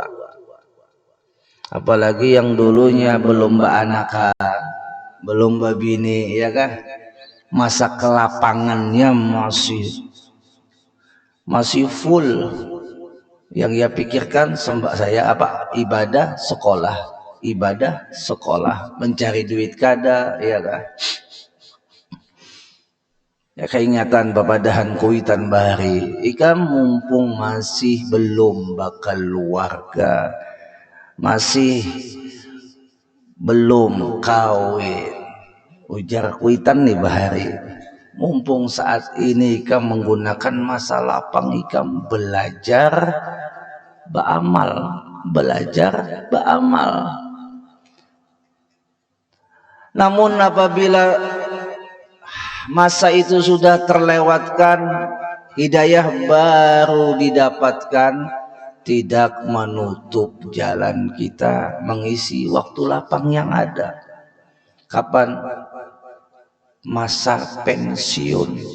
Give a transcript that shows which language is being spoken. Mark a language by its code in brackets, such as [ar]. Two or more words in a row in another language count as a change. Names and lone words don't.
[id] Apalagi yang dulunya belum beranakan, belum berbini, ya kan? Masa kelapangannya masih full. Yang ia pikirkan saya apa? [bjn] Ibadah, sekolah, mencari duit kada, ya kan? [id] Ya, [bjn] keingatan babadahan kuitan bahari, ikam mumpung masih belum bakal keluarga, masih belum kawin, ujar kuitan nih bahari, mumpung saat ini ikam menggunakan masa lapang, ikam belajar beramal. [id] Namun apabila masa itu sudah terlewatkan, hidayah baru didapatkan, tidak menutup jalan kita mengisi waktu lapang yang ada. Kapan? Masa pensiun.